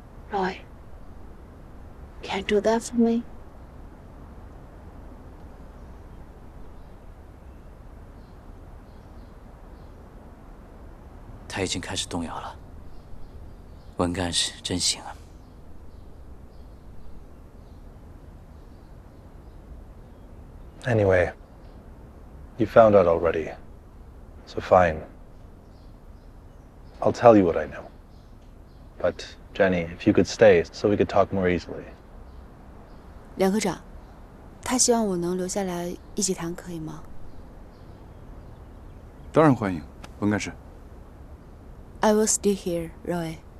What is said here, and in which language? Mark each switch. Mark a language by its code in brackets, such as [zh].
[en] Roy, can you do that for me? He has already started to waver. [zh] 文干事真行啊。 [en] Anyway, you found out already. So fine. I'll tell you what I know. But Jenny, if you could stay, so we could talk more easily. [zh] 梁科长，他希望我能留下来一起谈，可以吗？当然欢迎，文干事。 [en] I will stay here, Roy.